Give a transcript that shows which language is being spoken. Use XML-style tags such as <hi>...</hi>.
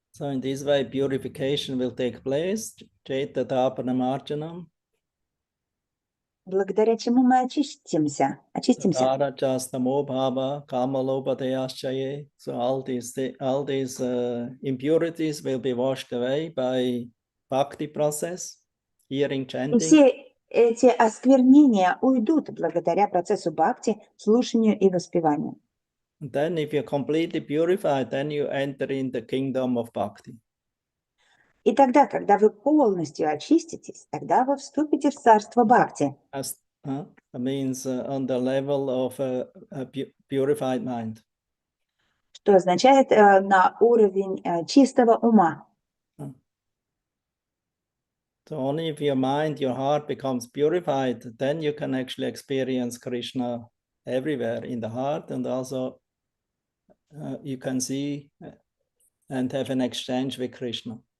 <en>So in this way, purification will take place, Chaita Tapana Marjanam.</en> <ru>Благодаря чему мы очистимся.</ru> <en>So all these impurities will be washed away by bhakti process, hearing, chanting.</en> <ru>все эти осквернения уйдут благодаря процессу бхакти, слушанию и воспеванию.</ru> <en>And then if you're completely purified, then you enter in the kingdom of bhakti.</en> <ru>И тогда, когда вы полностью очиститесь, тогда вы вступите в царство бхакти.</ru> <en>That means on the level of a purified mind.</en> <ru>Что означает на уровень чистого ума.</ru> <en>So only if your mind, your heart becomes purified, then you can actually experience Krishna everywhere in the heart, and also you can see and have an exchange with Krishna.</en>